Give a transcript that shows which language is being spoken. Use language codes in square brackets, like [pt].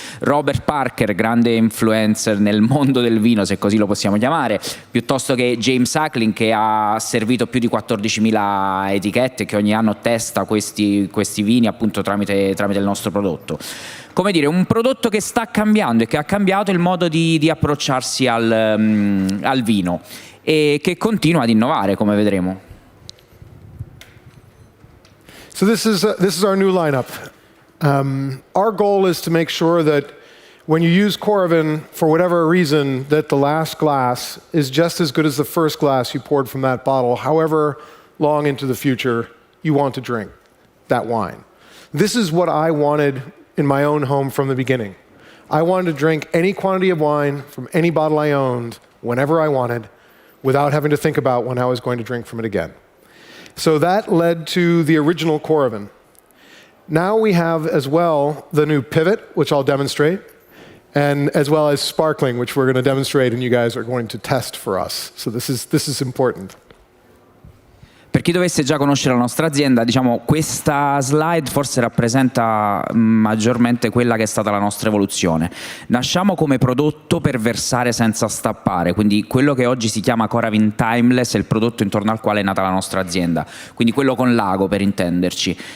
[it] Robert Parker, grande influencer nel mondo del vino, se così lo possiamo chiamare, piuttosto che James Ackling, che ha servito più di 14.000 etichette, che ogni anno testa questi vini appunto tramite il nostro prodotto. Come dire, un prodotto che sta cambiando e che ha cambiato il modo di approcciarsi al vino e che continua ad innovare, come vedremo. [en] So this is our new lineup. Our goal is to make sure that when you use Coravin, for whatever reason, that the last glass is just as good as the first glass you poured from that bottle, however long into the future you want to drink that wine. This is what I wanted in my own home from the beginning. I wanted to drink any quantity of wine from any bottle I owned whenever I wanted without having to think about when I was going to drink from it again. So that led to the original Coravin. Now we have as well the new Pivot, which I'll demonstrate, and as well as Sparkling, which we're going to demonstrate and you guys are going to test for us. So this is important. [it] Per chi dovesse già conoscere la nostra azienda, diciamo, questa slide forse rappresenta maggiormente quella che è stata la nostra evoluzione. Nasciamo come prodotto per versare senza stappare, quindi quello che oggi si chiama Coravin Timeless è il prodotto intorno al quale è nata la nostra azienda, quindi quello con l'ago per intenderci.